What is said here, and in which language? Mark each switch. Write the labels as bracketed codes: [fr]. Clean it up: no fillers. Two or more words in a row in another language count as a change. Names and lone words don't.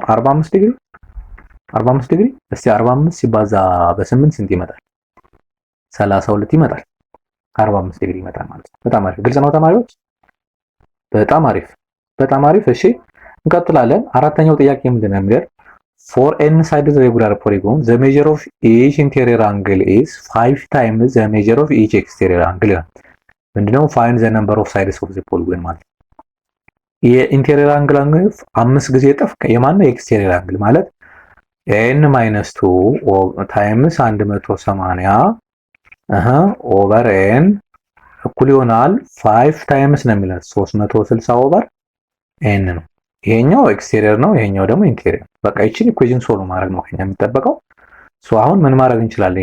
[am] 45 ዲግሪ እስቲ 45 ሲባዛ በ8 ስንት ይመጣል? 32 ይመጣል። 45 ዲግሪ ይመጣል ማለት ነው። በጣም አሪፍ። ግልጽ ነው ተማሪዎች? በጣም አሪፍ። እሺ እንቀጥላለን። አራተኛው ጥያቄ ምንድን ነው የሚለው? [en] for n sided regular polygon the measure of each interior angle is 5 times the measure of each exterior angle [am] ይላል። ምንድነው? [en] find the number of sides of the polygon [am] ማለት የኢንቴሪየር አንግል 5 ጊዜ እጥፍ የማነው? የኤክስቴሪየር አንግል ማለት n - 2 [en] times 180 over n [am] እኩል ይሆናል 5 ታይምስ ነው የሚለው 360 ኦቨር n ነው። ይሄኛው ኤክስቴሪየር ነው፣ ይሄኛው ደግሞ ኢንቴሪየር። በቃ እቺን [en] equation solve [am] ማድረግ ነው ከኛ የሚጠበቀው። ሶ አሁን ምን ማድረግ እንችላለን?